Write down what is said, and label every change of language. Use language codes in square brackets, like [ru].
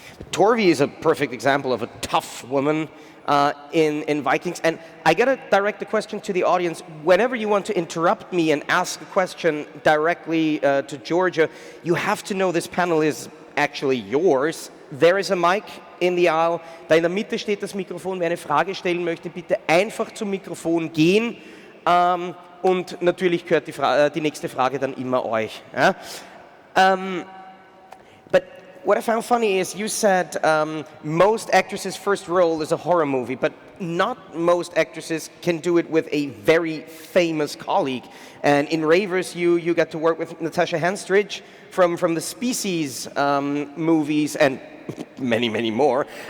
[en] Torvi is a perfect example of a tough woman in Vikings. And I got to direct the question to the audience. Whenever you want to interrupt me and ask a question directly to Georgia, you have to know this panel is actually yours. There is a mic in the aisle. [de] Da in der Mitte steht das Mikrofon. Wer eine Frage stellen möchte, bitte einfach zum Mikrofon gehen. Und natürlich gehört die nächste Frage dann immer euch. Ja? [en] But what I found funny is you said most actresses' first role is a horror movie, but not most actresses can do it with a very famous colleague. And in Ravers, you got to work with Natasha Henstridge from the Species movies and many, many more.